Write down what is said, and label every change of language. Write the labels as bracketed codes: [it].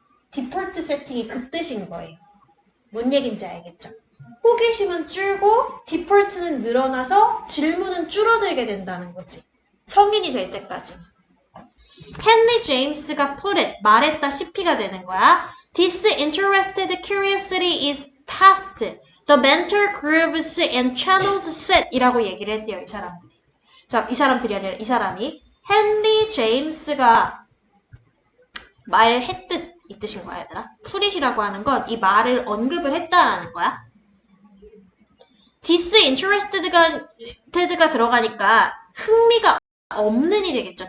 [ko] 디폴트 세팅이 그 뜻인 거예요. 뭔 얘기인지 알겠죠? 호기심은 줄고 디폴트는 늘어나서 질문은 줄어들게 된다는 거지. 성인이 될 때까지. 헨리 제임스가 [en] put it, [ko] 말했다시피가 되는 거야. [en] Disinterested curiosity is past. The mental grooves and channels set [ko] 이라고 얘기를 했대요, 이 사람들이. 자, 이 사람들이 아니라 이 사람이 헨리 제임스가 말했듯 이 뜻인 거야, 얘들아. put it이라고 하는 건 이 말을 언급을 했다라는 거야. disinterested가 들어가니까 흥미가 없는이 되겠죠.